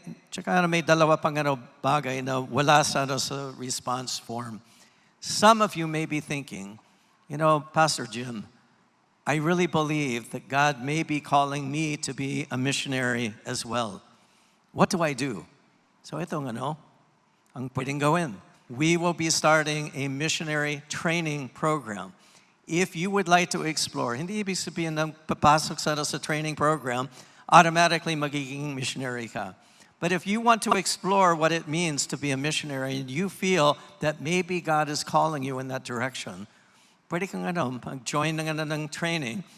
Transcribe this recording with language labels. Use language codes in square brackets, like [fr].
[tl] Tsaka may dalawa pang bagay na wala sa response form. [en] Some of you may be thinking, you know, Pastor Jim, I really believe that God may be calling me to be a missionary as well. What do I do? [tl] So ito ang pwedeng gawin. [en] We will be starting a missionary training program. If you would like to explore, hindi ibig sabihin ng papasok sa training program, automatically magiging missionary ka. But if you want to explore what it means to be a missionary and you feel that maybe God is calling you in that direction, pwede kang join ng training.